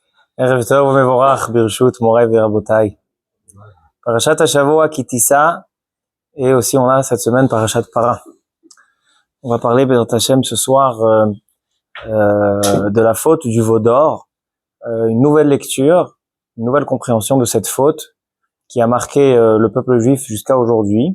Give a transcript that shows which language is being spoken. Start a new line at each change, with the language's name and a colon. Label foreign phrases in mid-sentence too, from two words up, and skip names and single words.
Hebrew: ערב טוב ומבורך ברשות מוריי ורבותיי. פרשת השבוע
French: qui Tissa, et aussi on a cette semaine Parashat Para. On va parler
Hebrew: בעזרת השם
French: ce soir de la faute du veau d'or, une nouvelle lecture, une nouvelle compréhension de cette faute qui a marqué le peuple juif jusqu'à aujourd'hui.